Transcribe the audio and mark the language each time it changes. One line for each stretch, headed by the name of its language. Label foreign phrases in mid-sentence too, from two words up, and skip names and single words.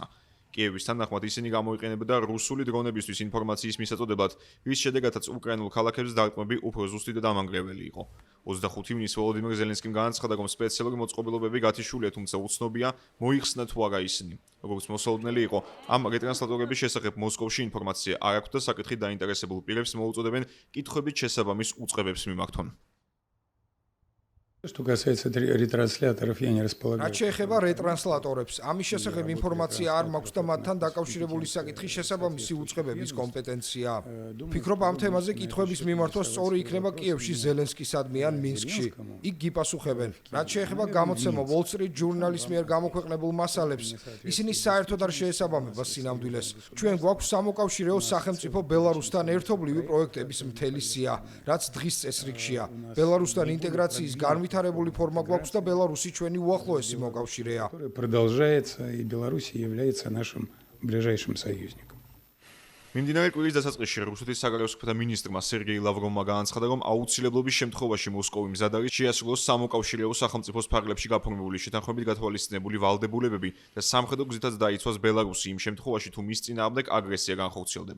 Georgian: კიევის თანახმად ისინი გამოიყენებოდა რუსული დრონებისთვის ინფორმაციის მისაწოდებლად, რის შედეგადაც უკრაინულ ქალაქებს დარტყმები უფრო ზუსტი და დამანგრეველი იყო. 25 ივნისს ვოლოდიმირ ზელენსკიმ განაცხადა, რომ სპეციალური მოწყობილობები გათიშულია, თუმცა უცნობია მოიხსნა თუ არა ისინი. როგორც მოსალოდნელი იყო, ამ რეტრანსლატორების შესახებ მოსკოვში ინფორმაცია არ აქვს და საკითხით დაინტერესებულ პირებს მოუწოდებენ კითხვებით შესაბამის უწყებებს მიმართონ.
Russian: Что касается ретрансляторов, я не располагаю.
Georgian: რაც შეეხება რეტრანსლატორებს, ამის შესახებ ინფორმაცია არ მაქვს და მათთან დაკავშირებული საკითხი შესაბამისი უწყებების კომპეტენცია. ვფიქრობ, ამ თემაზე კითხვების მიმართვა სწორი იქნება კიევში ზელენსკისადმი ან მინსკში. იქ გიპასუხებენ. რაც შეეხება გამოცემა Wall Street Journal-ის მიერ გამოქვეყნებულ მასალებს, ისინი საერთოდ არ შეესაბამება სინამდვილეს. ჩვენ გვაქვს სამოკავშირეო სახელმწიფო ბელარუსთან ერთობლივი პროექტების მთელი სია, რაც დღის წესრიგშია. ბელარუსთან ინტეგრაციის განვითარებული ფორმა გვაქვს და ბელარუსი ჩვენი უახლოესი მოკავშირეა.
Russian: Продолжается, и Беларусь является нашим ближайшим союзником.
Georgian: მიმდინარე კვირის დასაწყისში რუსეთის საგარეო საქმეთა მინისტრმა სერგეი ლავროვმა განაცხადა, რომ აუცილებლობის შემთხვევაში მოსკოვი მზად არის შეასრულოს სამოკავშირეო სახელმწიფოს ფარგლებში გაფორმებული შეთანხმებით გათვალისწინებული ვალდებულებები და სამხედრო გზითაც დაიცვას ბელარუსი იმ შემთხვევაში, თუ მის წინააღმდეგ აგრესია განხორციელდება.